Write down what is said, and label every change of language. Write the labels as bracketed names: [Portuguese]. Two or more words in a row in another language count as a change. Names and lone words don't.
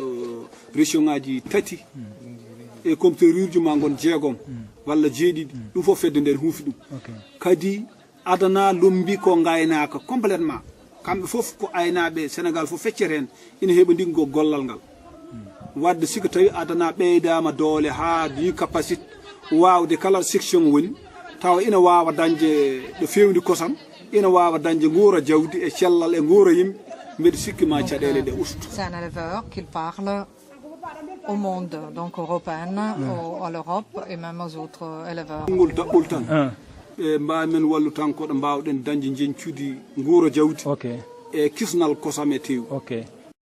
[Fula] wonde sikku région ngaji tati e compteur uji ma gon jeegom walla jeeɗiɗi ɗum fof fedde nder huufi ɗum kadi adana lombi ko gaynaka complètement kamɓe fof ko aynaɓe Sénégal fof feccere hen ina heeɓa ndiggo gollal ngal wadde siko tawi adana ɓeydama doole ha yi capacité wawde kala section woni tawa ina wawa dañde ɗo fewndi kosam ina wawa dañde guura jawdi e cellal e guura yimɓe mbeɗa sikki ma caɗele ɗe usto. [French] C'est un éleveur qu'il parle au monde, donc européenne, à l'Europe et même aux autres éleveurs. [Fula] ngol daɓɓol tan e mbamen wallu tan koɗo mbawɗen dañde jencude guura jawdi e kisnal kosam e tew.